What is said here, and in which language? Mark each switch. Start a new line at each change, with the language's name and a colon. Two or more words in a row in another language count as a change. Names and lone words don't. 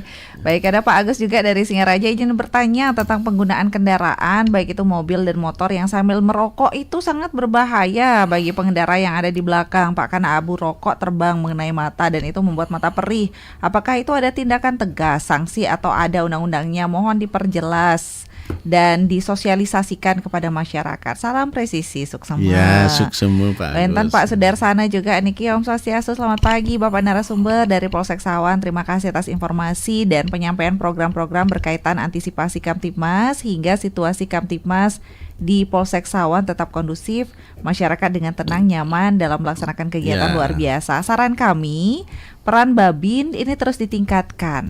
Indonesian: Baik, ada Pak Agus juga dari Singaraja izin bertanya tentang penggunaan kendaraan baik itu mobil dan motor yang sambil merokok itu sangat berbahaya bagi pengendara yang ada di belakang Pak, karena abu rokok terbang mengenai mata dan itu membuat mata perih. Apakah itu ada tindakan tegas, sanksi atau ada undang-undangnya? Mohon diperjelas dan disosialisasikan kepada masyarakat. Salam presisi, suksema. Ya, suksema Pak. Bentan Pak Sudarsana juga niki
Balinese: Om Swastiastu.
Indonesian: Selamat pagi Bapak narasumber dari Polsek Sawan. Terima kasih atas informasi dan penyampaian program-program berkaitan antisipasi Kamtibmas hingga situasi Kamtibmas di Polsek Sawan tetap kondusif, masyarakat dengan tenang nyaman dalam melaksanakan kegiatan luar biasa. Saran kami, peran Babin ini terus ditingkatkan.